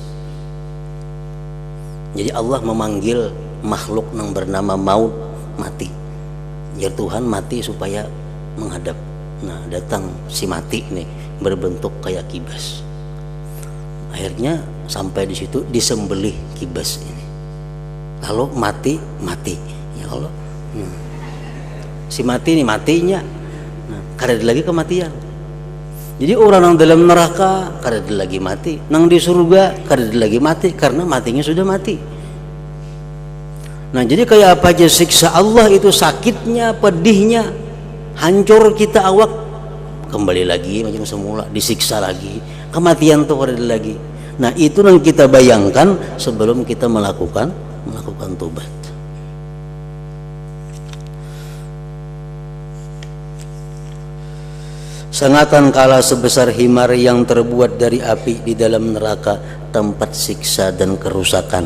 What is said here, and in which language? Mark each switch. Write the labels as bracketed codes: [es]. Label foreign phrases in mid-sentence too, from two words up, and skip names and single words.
[id] Jadi Allah memanggil makhluk yang bernama maut, mati. Ya Tuhan, mati supaya menghadap. [bjn] Nah, datang si mati nih berbentuk kayak kibas. [id] Akhirnya sampai di situ disembelih kibas ini. Lalu mati. Ya Allah. Si mati nih matinya. Nah, kada ada lagi kematian. [bjn] Jadi orang yang dalam neraka kada dia lagi mati, nang di surga kada dia lagi mati karena matinya sudah mati. Nah, jadi kayak apa aja siksa Allah itu, sakitnya, pedihnya, hancur kita awak, kembali lagi macam semula, disiksa lagi, kematian tuh kada dia lagi. [id] Nah, itu yang kita bayangkan sebelum kita melakukan tobat. Sengatan kala sebesar himar yang terbuat dari api di dalam neraka, tempat siksa dan kerusakan.